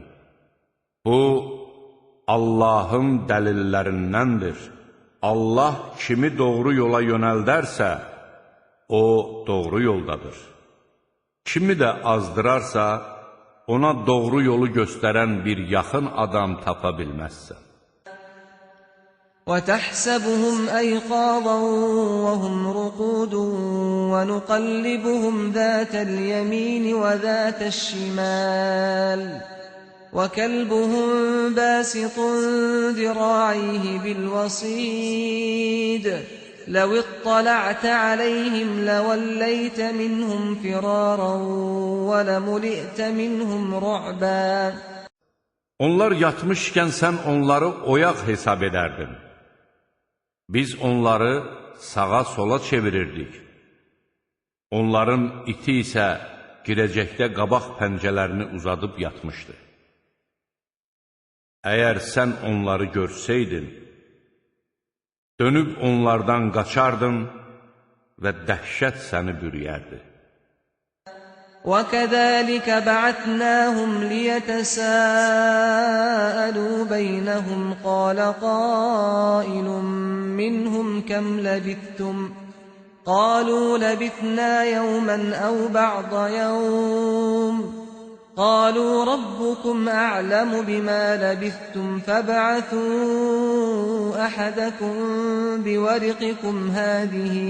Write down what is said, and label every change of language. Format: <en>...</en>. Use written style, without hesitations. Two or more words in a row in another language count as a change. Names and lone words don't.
<az>Bu, Allahın dəlillərindəndir. Allah kimi doğru yola yönəldərsə, o doğru yoldadır. Kimi də azdırarsa, ona doğru yolu göstərən bir yaxın adam tapa bilməzsən.</az> <ar>وَتَحْسَبُهُمْ أَيْقَاظًا وَهُمْ رُقُودٌ وَنُقَلِّبُهُمْ ذَاتَ الْيَمِينِ وَذَاتَ الشِّمَالِ وَكَلْبُهُمْ بَاسِطٌ ذِرَاعَيْهِ بِالْوَصِيدِ لَوِ اطَّلَعْتَ عَلَيْهِمْ لَوَلَّيْتَ مِنْهُمْ فِرَارًا وَلَمُلِئْتَ مِنْهُمْ رُعْبًا.</ar> <az>Onlar yatmışkən sən onları oyaq hesab edərdin. Biz onları sağa-sola çevirirdik. Onların iti isə girəcəkdə qabaq pəncələrini uzadıb yatmışdı. Əgər sən onları görsəydin, dönüb onlardan qaçardın və dəhşət səni bürüyərdi.</az> <ar>وَكَذَلِكَ بَعَثْنَاهُمْ لِيَتَسَاءَلُوا بَيْنَهُمْ قَالَ قَائِلٌ مِّنْهُمْ كَمْ لَبِثْتُمْ قَالُوا لَبِثْنَا يَوْمًا أَوْ بَعْضَ يَوْمٍ قَالُوا رَبُّكُمْ أَعْلَمُ بِمَا لَبِثْتُمْ فَابْعَثُوا أَحَدَكُمْ بِوَرِقِكُمْ هَٰذِهِ</ar>